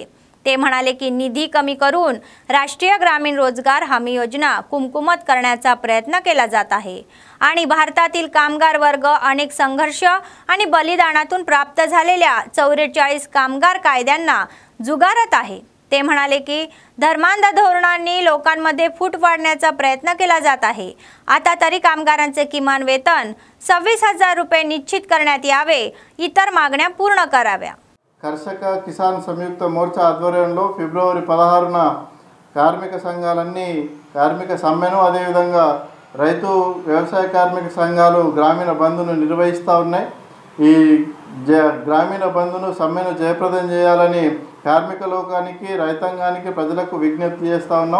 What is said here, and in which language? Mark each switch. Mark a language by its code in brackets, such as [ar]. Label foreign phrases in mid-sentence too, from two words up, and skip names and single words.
[mr] ते म्हणाले की निधी कमी करून राष्ट्रीय ग्रामीण रोजगार हमी योजना कुमकुमत करण्याचा प्रयत्न केला जात आहे आणि भारतातील कामगार वर्ग अनेक संघर्ष आणि बलिदानातून प्राप्त झालेल्या 44 कामगार कायद्यांना जुगारत आहे। ते म्हणाले की धर्मांध धोरणांनी लोकांमध्ये फूट पाडण्याचा प्रयत्न केला जात आहे। आता तरी कामगारांचे किमान वेतन 26,000 रुपये निश्चित करण्यात यावे, इतर मागण्या पूर्ण कराव्या। [te] కర్షక కిసాన్ సంయుక్త మోర్చా ఆధ్వర్యంలో ఫిబ్రవరి 16న కార్మిక సంఘాలన్నీ కార్మిక సమ్మెను అదేవిధంగా రైతు వ్యవసాయ కార్మిక సంఘాలు గ్రామీణ బంద్ను నిర్వహిస్తూ ఉన్నాయి। ఈ గ్రామీణ బంద్ను సమ్మెను జయప్రదం చేయాలని కార్మిక లోకానికి రైతాంగానికి ప్రజలకు విజ్ఞప్తి చేస్తూ ఉన్నాం।